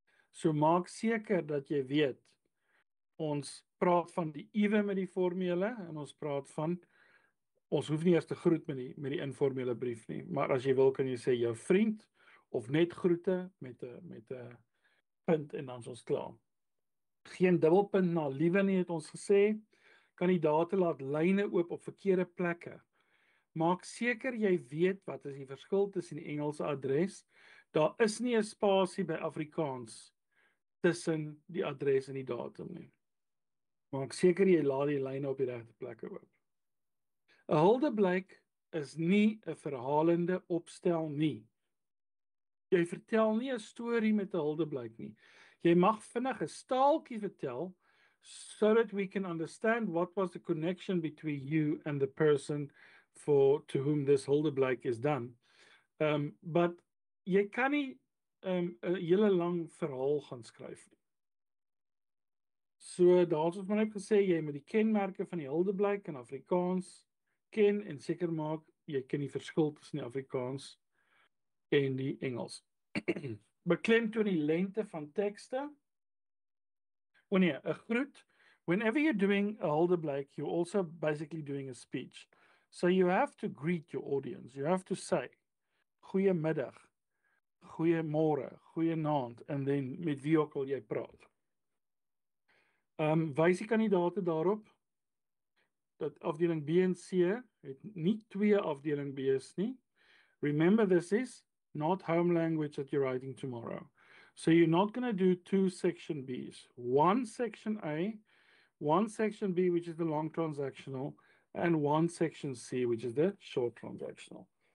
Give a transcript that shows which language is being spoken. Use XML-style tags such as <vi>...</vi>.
<af>So maak seker dat jy weet, ons praat van die ewe met die formele en ons praat van ons hoef nie eers te groet met die informele brief nie, maar as jy wil kan jy sê jou vriend of net groete met 'n punt en dan is ons klaar. Geen dubbelpunt na liewe nie het ons gesê. Kandidate laat lyne oop op verkeerde plekke. Maak seker jy weet wat is die verskil tussen die Engelse adres. Daar is nie 'n spasie by Afrikaans tussen die adres en die datum nie. Maak seker jy laat die lyne op die regte plekke oop. 'n Huldeblyk is nie 'n verhalende opstel nie. Jy vertel nie 'n storie met 'n huldeblyk nie. Jy mag vinnig 'n staaltjie vertel</af> <en>so that we can understand what was the connection between you and the person to whom this huldeblyk is done.</en> <af>But jy kan nie 'n hele lang verhaal gaan skryf nie. So daar's ons maar net gesê jy moet die kenmerke van die huldeblyk in Afrikaans ken en seker maak jy ken die verskil tussen die Afrikaans en die Engels. Beklemtoon die lengte van tekste. Wanneer 'n groet,</af> <en>whenever you're doing a huldeblyk, you're also basically doing a speech. So you have to greet your audience. You have to say</en> <af>goeiemiddag, goeiemôre, goeienaand en dan met wie ook al jy praat. Wys die kandidate daarop dat afdeling B en C het nie 2 afdeling B's nie.</af> <en>Remember, this is not home language that you're writing tomorrow. So you're not going to do 2 section B's. 1 section A, 1 section B, which is the long transactional, and 1 section C, which is the short transactional.</en>